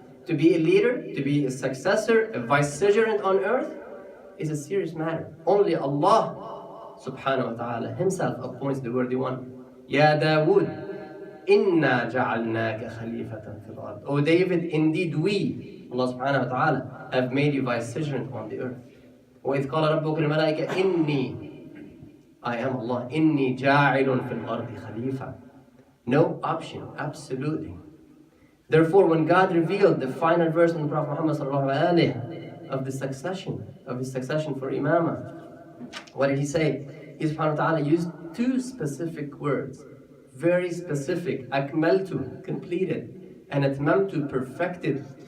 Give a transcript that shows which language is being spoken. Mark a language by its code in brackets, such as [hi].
[en] To be a leader, to be a successor, a vicegerent on earth is a serious matter. Only Allah [ar] subhanahu wa ta'ala [en] himself appoints the worthy one. [ar] Ya Dawood, inna ja'alnaka khalifatan fil ard. [en] O David, indeed we, Allah subhanahu wa ta'ala, have made you vicegerent on the earth. [ar] وَإِذْ قَالَ رَبُّكَ لِلْمَلَائِكَةِ إِنِّي, [en] I am Allah, [ar] إِنِّي جَاعِلٌ فِي الْأَرْضِ خَلِيفَةً. [en] No option, absolutely. Therefore, when God revealed the final verse in the Prophet Muhammad sallallahu alaihi of his succession for imamah, what did he say? He subhanahu wa ta'ala used two specific words, very specific. Akmaltu, completed, and atmamtu, perfected.